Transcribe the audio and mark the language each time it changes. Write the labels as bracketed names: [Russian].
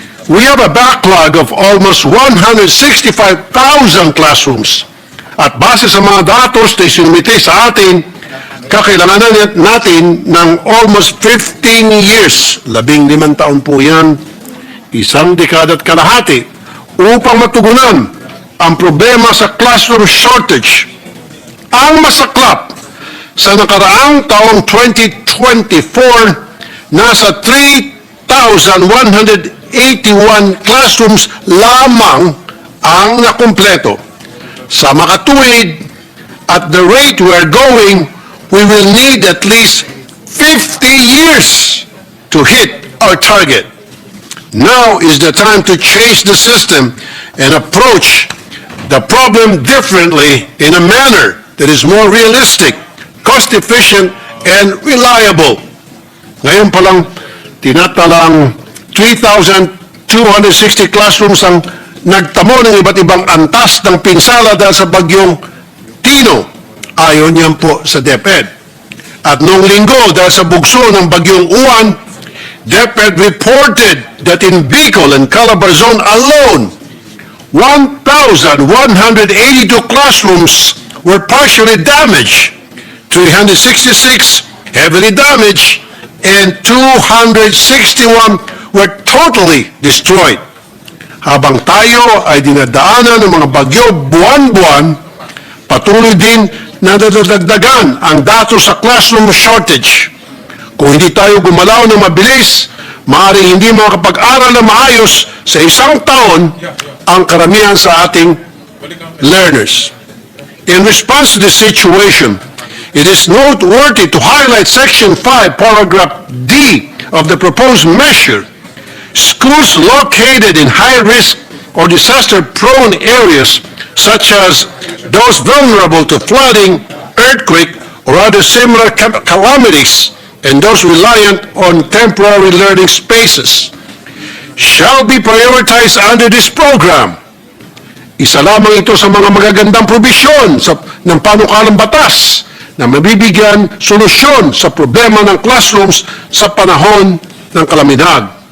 [English] We have a backlog of almost 165,000 classrooms [Filipino] at base sa mga datos na isinumite sa atin, kakailangan natin ng [English] almost 15 years, [Filipino] 15 taon po yan, isang dekada at kalahati, upang matugunan ang problema sa classroom shortage. Ang masaklap, sa nakaraang taong 2024, nasa 3,181 classrooms lamang ang nakumpleto. Sa makatuwid, [English] at the rate we are going, we will need at least 50 years to hit our target. Now is the time to change the system and approach the problem differently in a manner that is more realistic, cost-efficient, and reliable. [Filipino] Ngayon pa lang, tinatalang 3,260 classrooms ang nagtamo ng iba't ibang antas ng pinsala dahil sa bagyong Tino. Ayon yan po sa DepEd. At noong linggo, dahil sa bugso ng bagyong Uwan, [English] DepEd reported that in Bicol and Calabar Zone alone, 1,182 classrooms were partially damaged, 366 heavily damaged, and 261 were totally destroyed. [Filipino] Habang tayo ay dinadaanan ng mga bagyo buwan-buwan, patuloy din na nadadagdagan ang datos sa classroom shortage. Kung hindi tayo gumalaw ng mabilis, maaaring hindi makapag-aral na maayos sa isang taon ang karamihan sa ating learners. [English] In response to this situation, it is noteworthy to highlight Section 5, Paragraph D of the proposed measure. Schools located in high-risk or disaster-prone areas, such as those vulnerable to flooding, earthquake, or other similar calamities, and those reliant on temporary learning spaces, shall be prioritized under this program. [Filipino] Isa lamang ito sa mga magagandang probisyon ng Panukalang Batas na mabibigyan solusyon sa problema ng classrooms sa panahon ng kalamidad.